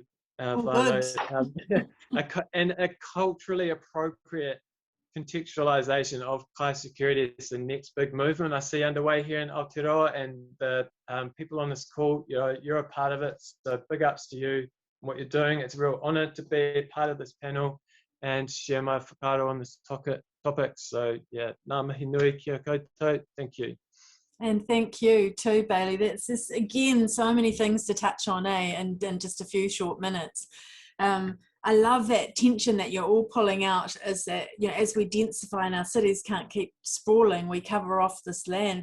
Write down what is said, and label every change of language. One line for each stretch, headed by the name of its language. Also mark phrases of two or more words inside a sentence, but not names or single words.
English: And a culturally appropriate contextualization of kai security is the next big movement I see underway here in Aotearoa, and the people on this call, you're a part of it, so big ups to you and what you're doing. It's a real honour to be a part of this panel and share my whakaaro on this topic. So yeah,
Māori: ngā mihi nui kia koutou,
English: thank you. And thank you too, Bailey. That's just, again, so many things to touch on, and in just a few short minutes. I love that tension that you're all pulling out, is that, as we densify and our cities can't keep sprawling, we cover off this land.